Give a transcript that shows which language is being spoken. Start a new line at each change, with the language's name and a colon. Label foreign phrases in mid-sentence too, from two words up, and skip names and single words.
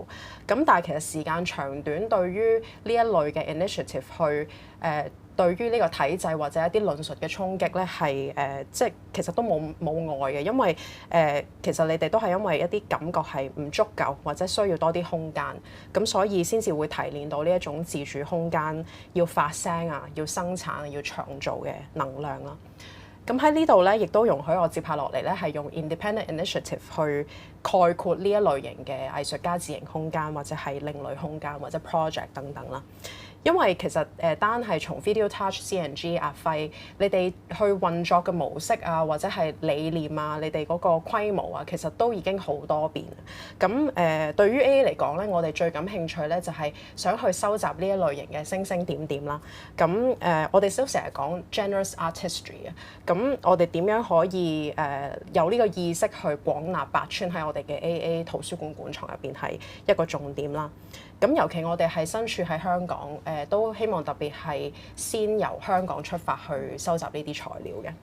Cantonese: 咁但係其實時間長短對於呢一類嘅 initiative 去對於呢個體制或者一啲論述嘅衝擊咧，係即係其實都冇礙嘅，因為其實你哋都係因為一啲感覺係唔足夠或者需要多啲空間，咁所以先至會提煉到呢一種自主空間，要發聲啊，要生產、要創造嘅能量啦。咁喺呢度咧，亦都容許我接下落嚟咧，係用
English: independent initiative
Cantonese: 去概括呢一類型嘅藝術家自營空間，或者係另類空間，或者 project 等等啦。因為其實單係從 Video Touch、CNG、阿輝，你哋去運作嘅模式啊，或者係理念啊，你哋嗰個規模啊，其實都已經好多變。咁對於 AA 嚟講咧，我哋最感興趣咧就係想去收集呢一類型嘅星星點點啦。咁我哋都成日講
English: generous art history
Cantonese: 啊。咁我哋點樣可以有呢個意識去廣納百川喺我哋嘅 AA 圖書館館藏入邊係一個重點啦。咁尤其我哋係身處喺香港，都希望特別係先由香港出發去收集呢啲材料嘅。